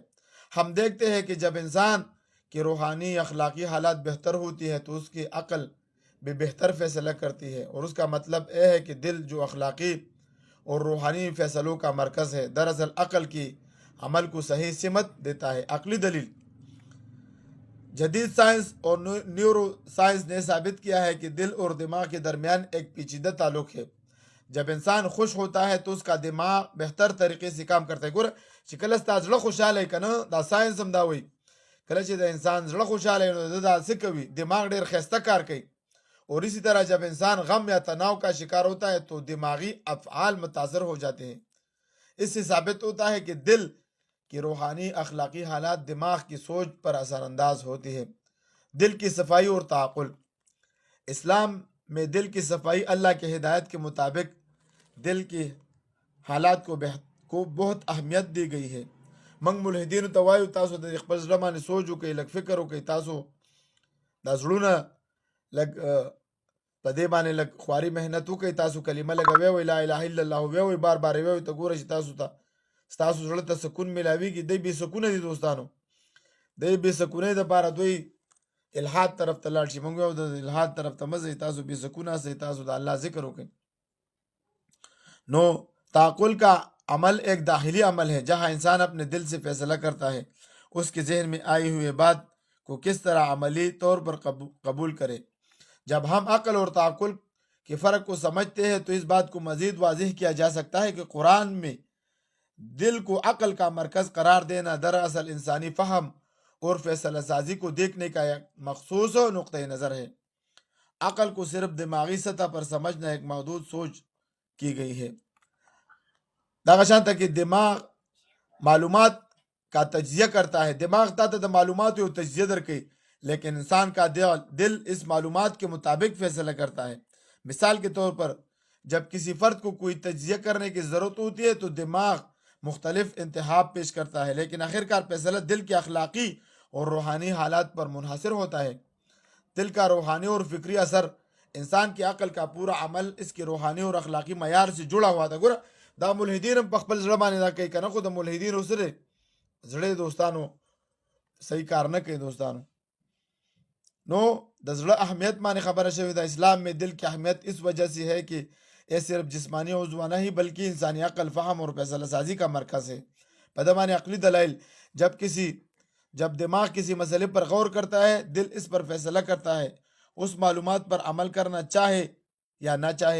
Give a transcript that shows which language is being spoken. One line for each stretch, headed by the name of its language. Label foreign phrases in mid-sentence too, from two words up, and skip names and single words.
Urdu: ہم دیکھتے ہیں کہ جب انسان کی روحانی اخلاقی حالات بہتر ہوتی ہے تو اس کی عقل بھی بہتر فیصلہ کرتی ہے، اور اس کا مطلب یہ ہے کہ دل جو اخلاقی اور روحانی فیصلوں کا مرکز ہے دراصل عقل کی عمل کو صحیح سمت دیتا ہے. عقلی دلیل. جدید سائنس اور نیورو سائنس نے ثابت کیا ہے کہ دل اور دماغ کے درمیان ایک پیچیدہ تعلق ہے. جب انسان خوش ہوتا ہے تو اس کا دماغ بہتر طریقے سے کام کرتا ہے.
Pashto: ګوره چې کله ستا زړه خوشحاله وي که نه، دا ساینس هم دا وایي کله چې د انسان زړه خوشحاله وي نو دا څه کوي؟ دماغ ډېر ښایسته کار کوي.
Urdu: اور اسی طرح جب انسان غم یا تناؤ کا شکار ہوتا ہے تو دماغی افعال متاثر ہو جاتے ہیں. اس سے ثابت ہوتا ہے کہ دل کی روحانی اخلاقی حالات دماغ کی سوچ پر اثر انداز ہوتی ہے. دل کی صفائی اور تعقل. اسلام میں دل کی صفائی اللہ کی ہدایت کے مطابق دل کی حالات کو بہت اہمیت دی گئی ہے.
Pashto: منګ ملحدینو ته وایو تاسو د خپل زړه باندې سوچ وکړئ، لږ فکر وکړئ، تاسو دا زړونه لږ په دې باندې لږ خواري محنت وکړئ، تاسو کلمه لږ ووایئ،
Arabic: لا اله الا الله
Pashto: ووایئ، بار بار یې ووایئ، ته ګوره چې ستاسو زړه ته سکون میلاویږي. دی بې سکونه دي دوستانو. دی بې سکونۍ دپاره دوی الحاد طرف ته لاړ شي. موږ وایو د الحاد طرف ته مه ځئ، تاسو بې سکونه اوسئ، تاسو د الله ذکر وکړئ.
Urdu: نو تعقل کا عمل ایک داخلی عمل ہے جہاں انسان اپنے دل سے فیصلہ کرتا ہے اس کے ذہن میں آئی ہوئی بات کو کس طرح عملی طور پر قبول کرے. جب ہم عقل اور تعقل کے فرق کو سمجھتے ہیں تو اس بات کو مزید واضح کیا جا سکتا ہے کہ قرآن میں دل کو عقل کا مرکز قرار دینا دراصل انسانی فہم اور فیصلہ سازی کو دیکھنے کا ایک مخصوص نقطۂ نظر ہے. عقل کو صرف دماغی سطح پر سمجھنا ایک محدود سوچ کی گئی ہے.
Pashto: دغه شانته کې
Urdu: دماغ معلومات کا تجزیہ کرتا ہے.
Pashto: دماغ تا ته د معلومات او تجزیہ درکې،
Urdu: لیکن انسان کا دل اس معلومات کے مطابق فیصلہ کرتا ہے. مثال کے طور پر جب کسی فرد کو کوئی تجزیہ کرنے کی ضرورت ہوتی ہے تو دماغ مختلف انتخاب پیش کرتا ہے، لیکن آخرکار فیصلہ دل کے اخلاقی اور روحانی حالات پر منحصر ہوتا ہے. دل کا روحانی اور فکری اثر انسان کی عقل کا پورا عمل اس کے روحانی اور اخلاقی معیار سے جڑا ہوا تھا.
Pashto: ګوره دا ملحدین هم په خپل زړه باندې دا کوي کنه، خو د ملحدینو سره زړه دوستانو صحیح کار نه کوي دوستانو. نو د زړه اهمیت باندې خبره شوې ده.
Urdu: اسلام میں دل کی اهمیت اس وجہ سے ہے کہ یہ صرف جسمانی عضو نہیں بلکہ انسانی عقل، فہم اور فیصلہ سازی کا مرکز ہے. پدمان عقلی دلائل جب دماغ کسی مسئلے پر غور کرتا ہے، دل اس پر فیصلہ کرتا ہے اس معلومات پر عمل کرنا چاہے یا نہ چاہے.